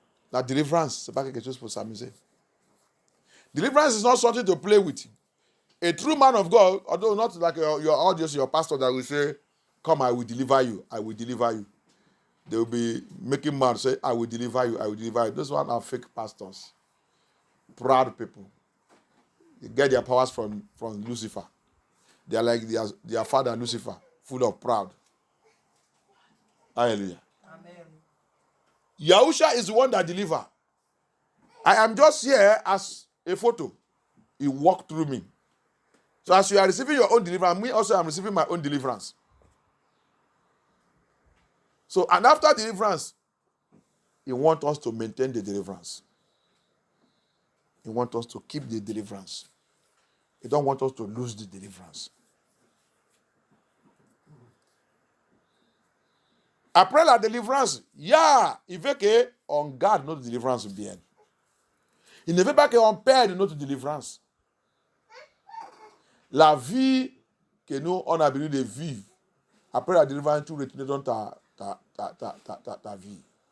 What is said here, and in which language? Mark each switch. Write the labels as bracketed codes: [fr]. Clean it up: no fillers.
[fr] La délivrance, ce n'est pas quelque chose pour s'amuser. [en] Deliverance is not something to play with. A true man of God, although not like your audience, your pastor that will say, come, I will deliver you. I will deliver you. They will be making mad, say, I will deliver you. I will deliver you. Those ones are fake pastors. Proud people. They get their powers from Lucifer. They are like their father Lucifer, full of pride. Hallelujah. Amen. Yahusha is the one that delivers. I am just here as a photo. He walked through me. So as you are receiving your own deliverance, me also am receiving my own deliverance. So, and after deliverance, he wants us to maintain the deliverance. He wants us to keep the deliverance. He don't want us to lose the deliverance. [fr] Après la délivrance, il veut qu'on garde notre délivrance bien. Il ne veut pas qu'on perde notre délivrance. La vie que nous, on a besoin de vivre, après la délivrance, tu retournes dans ta vie.